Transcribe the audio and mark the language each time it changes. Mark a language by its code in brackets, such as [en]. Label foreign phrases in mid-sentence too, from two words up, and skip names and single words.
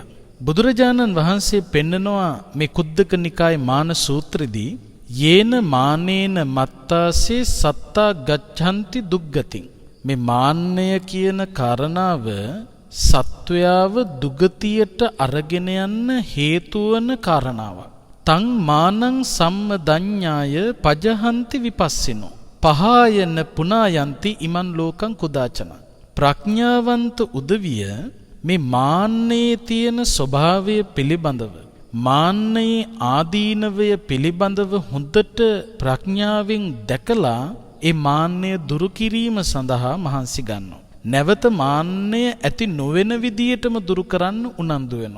[si] බුදුරජාණන් වහන්සේ පෙන්නනවා මේ කුද්දක නිකායේ මාන සූත්‍රෙදී [pi] යේන මානේන මත්තාසේ සත්තා ගච්ඡanti දුග්ගතින්. [si] මේ මාන්නය කියන කාරණාව සත්වයාව දුගතියට අරගෙන යන්න හේතු වන කාරණාවක්. [pi] තං මානං සම්මදඤ්ඤාය පජහන්ති විපස්සිනෝ පහායන පුනායන්ති ඉමන් ලෝකං කුදාචන. [si] ප්‍රඥාවන්ත උදවිය මේ මාන්නයේ තියෙන ස්වභාවය පිළිබඳව මාන්නයේ ආදීනවය පිළිබඳව හොඳට ප්‍රඥාවෙන් දැකලා ඒ මාන්නය දුරු කිරීම සඳහා මහන්සි ගන්නවා. නැවත මාන්නය ඇති නොවන විදියටම දුරු කරන්න උනන්දු වෙනවා.